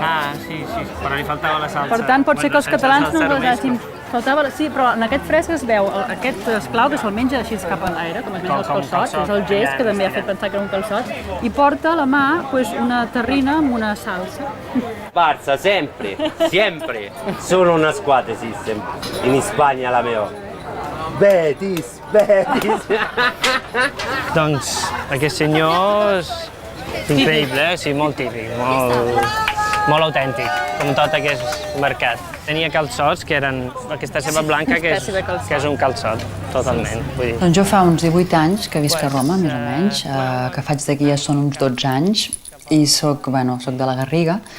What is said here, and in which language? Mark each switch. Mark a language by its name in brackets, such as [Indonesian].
[Catalan] Ah, sí, però li faltava la salsa. Per tant, pot ser que els catalans no resessin. Sí, però en aquest fresc es veu aquest esclau que se'l menja així cap en l'aire, com es menja els calçots, és el gest que també ha fet pensar que era un calçot, i porta a la mà una terrina amb una salsa. Barça, sempre. [Italian] Solo una squadra esiste in Spagna, [Catalan] la meva. Betis. Doncs aquest senyor és increïble, sí, molt típic, molt autèntic, com tot aquest mercat. Tenia calçots que eren aquesta ceba blanca que és un calçot, totalment. Doncs jo fa uns 18 anys que visc a Roma, més o menys, que faig d'aquí ja són uns 12 anys i soc de la Garriga.